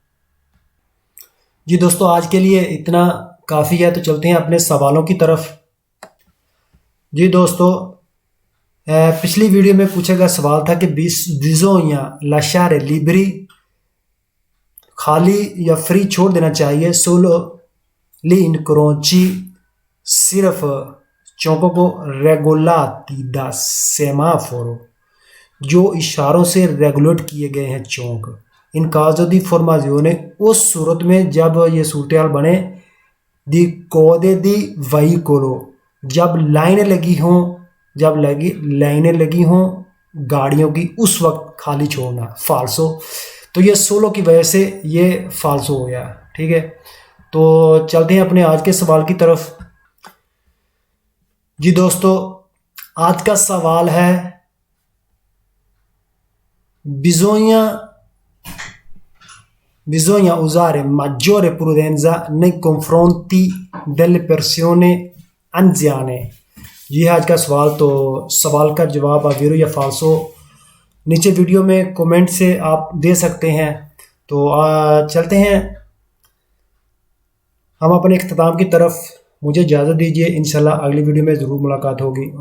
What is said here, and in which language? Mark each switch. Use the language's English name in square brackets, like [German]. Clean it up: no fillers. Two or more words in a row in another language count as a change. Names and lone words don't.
[Hindi] जी दोस्तों, आज के लिए इतना काफ़ी है, तो चलते हैं अपने सवालों की तरफ। जी दोस्तों, पिछली वीडियो में पूछा गया सवाल था कि [Italian] bisogna lasciare liberi, [Hindi] खाली या फ्री छोड़ देना चाहिए, [Italian] solo gli incroci, [Hindi] सिर्फ चौकों को, [Italian] regolati da semaforo, [Hindi] जो इशारों से रेगुलेट किए गए हैं चौक, [Italian] in caso di formazione, [Hindi] उस सूरत में जब ये सूरत हाल बने, [Italian] di code di veicolo, [Hindi] जब लाइनें लगी हों, जब लाइनें लगी हों गाड़ियों की, उस वक्त खाली छोड़ना, फाल्सो। तो ये सोलो की वजह से ये फाल्सो हो गया, ठीक है। तो चलते हैं अपने आज के सवाल की तरफ। जी दोस्तों, आज का सवाल है [Italian] bisogna usare maggiore prudenza nei confronti delle persone anziane। [Hindi] ये आज का सवाल। तो सवाल का जवाब आप वीरो या फाल्सो नीचे वीडियो में कमेंट से आप दे सकते हैं। तो चलते हैं हम अपने इख्तिताम की तरफ। मुझे इजाज़त दीजिए, इंशाल्लाह अगली वीडियो में ज़रूर मुलाकात होगी।